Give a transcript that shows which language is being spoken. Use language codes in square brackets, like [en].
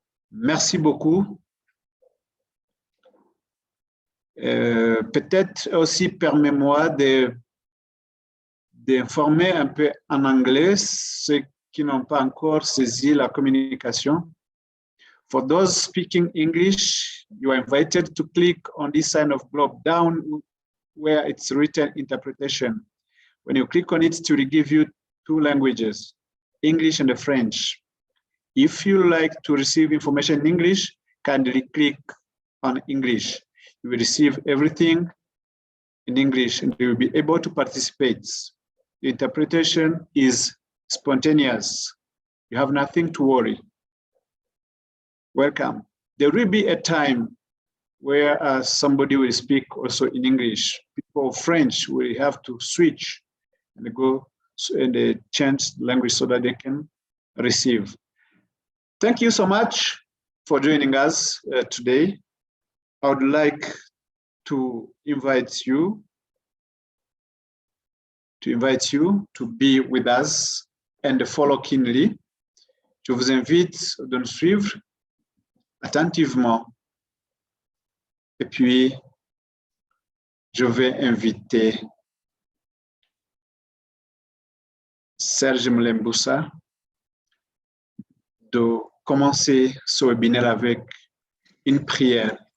[fr] Merci beaucoup. Peut-être aussi, permets-moi d'informer un peu en anglais ceux qui n'ont pas encore saisi la communication. [en] For those speaking English, you are invited to click on this sign of globe down where it's written interpretation. When you click on it, it will give you two languages, English and French. If you like to receive information in English, kindly click on English. You will receive everything in English and you will be able to participate. The interpretation is spontaneous. You have nothing to worry. Welcome. There will be a time where somebody will speak also in English. People of French will have to switch and go and change language so that they can receive. Thank you so much for joining us today. I would like to invite you to be with us and follow keenly. [fr] Je vous invite de nous suivre attentivement. Et puis, je vais inviter Serge Mlemboussa de commencer ce webinaire avec une prière.